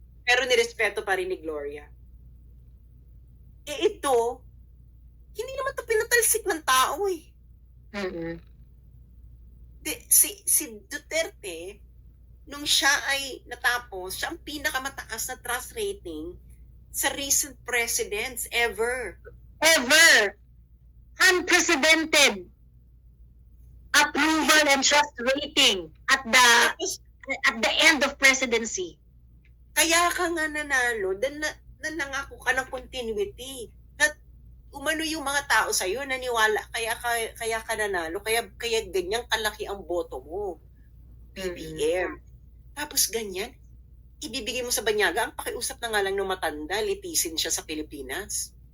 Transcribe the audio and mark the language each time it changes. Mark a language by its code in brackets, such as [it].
[tl] Pero nirespeto pa rin ni Gloria. Ito, hindi naman ito pinatalsik ng tao eh. Mm-mm. Si Duterte, nung siya ay natapos, siya ang pinakamataas na trust rating sa [en] recent presidents ever. Ever. Unprecedented approval and trust rating at the end of presidency. [tl] Kaya ka nga nanalo, nangako ka ng continuity. At umano yung mga tao sa'yo, naniwala, kaya ka nanalo, kaya ganyang kalaki ang boto mo. BBM. Tapos ganyan, ibibigay mo sa Banyaga, ang pakiusap na nga lang ng matanda, litisin siya sa Pilipinas.